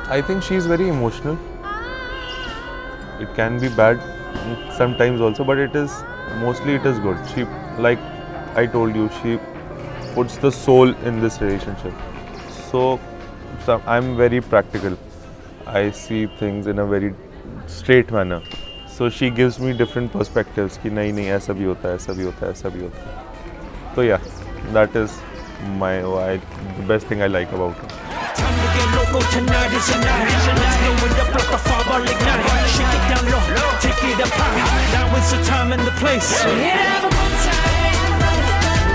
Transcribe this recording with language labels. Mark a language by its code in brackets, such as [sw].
[en] I think she is very emotional. It can be bad sometimes also, but it is mostly it is good. She, like I told you, she puts the soul in this relationship. So I'm very practical. I see things in a very straight manner. So she gives me different perspectives [hi] कि नहीं नहीं ऐसा भी होता है, ऐसा भी होता है, ऐसा भी होता है. [en] So yeah, that is the best thing I like about her. Time to get local tonight is a night. Let's blow it up like a fireball ignite. Shake it down low, take it up high. Now is the time and the place. So here have a good time.